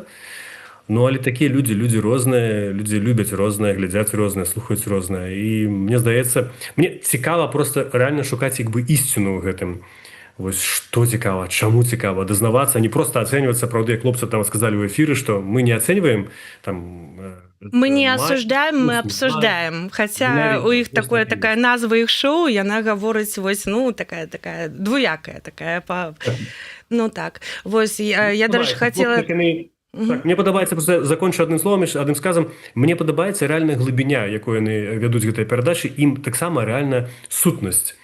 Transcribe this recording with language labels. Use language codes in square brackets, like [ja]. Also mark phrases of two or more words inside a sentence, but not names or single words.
[be] Ну, але такія людзі розныя, людзі любяць рознае, глядзяць рознае, слухаюць рознае. І мне здаецца, мне цікава проста рэальна шукаць як бы ісціну ў гэтым. Вось што цікава, чаму цікава, дазнавацца, не проста ацэньваць. Сапраўды, як хлопцы там сказалі ў эфіры, што мы не ацэньваем там... [ru] Мы не осуждаем, мы обсуждаем. [be] Хотя у іх такая назва іх шоу, яна гаворыць вось, ну, такая двуякая, такая, ну так. Вось, я даже хацела... Так, мне падабаецца, [ru] просто закончу [be] адным словам, адным сказам, мне падабаецца рэальная глыбіня, якой яны вядуць гэтай перадачы, ім таксама рэальна сутнасць.